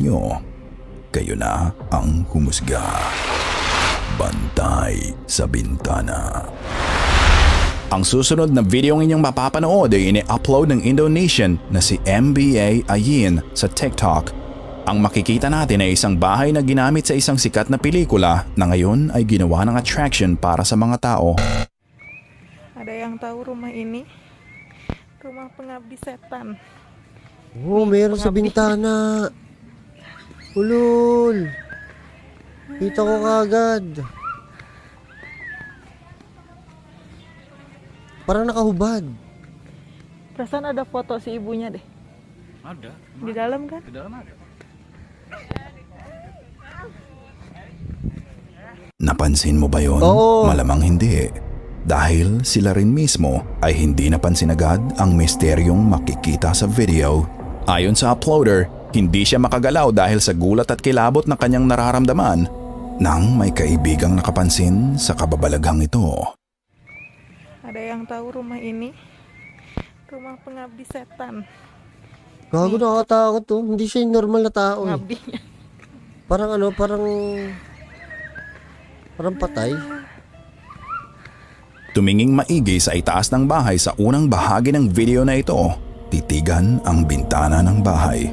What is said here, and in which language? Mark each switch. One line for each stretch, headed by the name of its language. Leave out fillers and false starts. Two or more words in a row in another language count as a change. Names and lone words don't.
Filipino: ninyo? Kayo na ang humusga. Bantay sa bintana. Ang susunod na video ng inyong mapapanood ay ini-upload ng Indonesian na si MBA Ayin sa TikTok. Ang makikita natin ay isang bahay na ginamit sa isang sikat na pelikula na ngayon ay ginawa ng attraction para sa mga tao.
Indonesian: Ada yang tahu rumah ini? Rumah pengabdi setan.
Filipino: Oh, meron sa bintana. Ulul. Kita ko kagad. Parang nakahubad.
Indonesian: Perasaan ada foto si ibunya deh. Ada. Di dalam kan? Di dalam ada.
Filipino: Napansin mo ba yon? Oo. Malamang hindi. Dahil sila rin mismo ay hindi napansin agad ang misteryong makikita sa video. Ayon sa uploader, hindi siya makagalaw dahil sa gulat at kilabot na kanyang nararamdaman nang may kaibigang nakapansin sa kababalaghang ito.
Indonesian: Ada yang tahu rumah ini? Rumah pengabdi setan.
Filipino: Gago, nakakatakot to. Hindi siya yung normal na tao eh.
Indonesian: Pengabdinya.
Filipino: Parang ano, parang patay. Tuminging maigi sa itaas ng bahay sa unang bahagi ng video na ito. Titigan ang bintana ng bahay.